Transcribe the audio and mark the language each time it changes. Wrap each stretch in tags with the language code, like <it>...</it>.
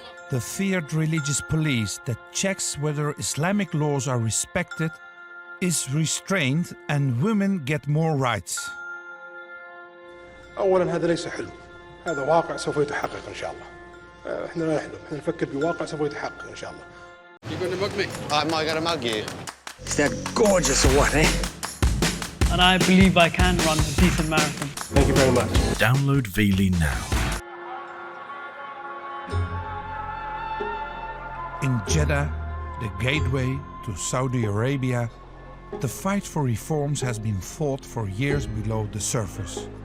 <en>The feared religious police that checks whether Islamic laws are respected is restrained and women get more rights.</en> <ar>أولاً هذا ليس حلم. هذا واقع سوف يتحقق إن شاء الله. إحنا لا نحلم، إحنا نفكر بواقع سوف يتحقق إن شاء الله.</ar> <en>You gonna mug me? I'm not gonna mug you. Is that gorgeous or what, eh? And I believe I can run a decent marathon. Thank you very much. Download Veely now. In Jeddah, the gateway to Saudi Arabia, the fight for reforms has been fought for years below the surface.</en>